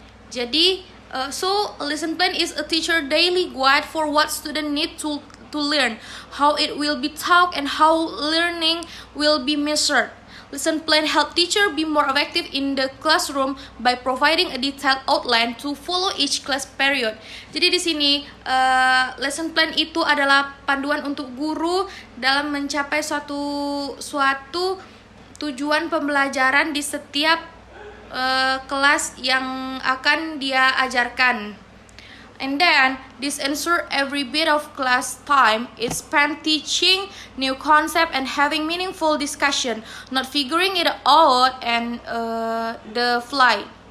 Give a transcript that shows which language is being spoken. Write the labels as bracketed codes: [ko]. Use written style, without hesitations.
[id] Jadi [en] so a lesson plan is a teacher daily guide for what student need to learn, how it will be taught, and how learning will be measured. Lesson plan help teacher be more effective in the classroom by providing a detailed outline to follow each class period. [id] Jadi di sini lesson plan itu adalah panduan untuk guru dalam mencapai suatu tujuan pembelajaran di setiap kelas yang akan dia ajarkan. [en] And then, this ensure every bit of class time is spent teaching new concept and having meaningful discussion, not figuring it out and the fly.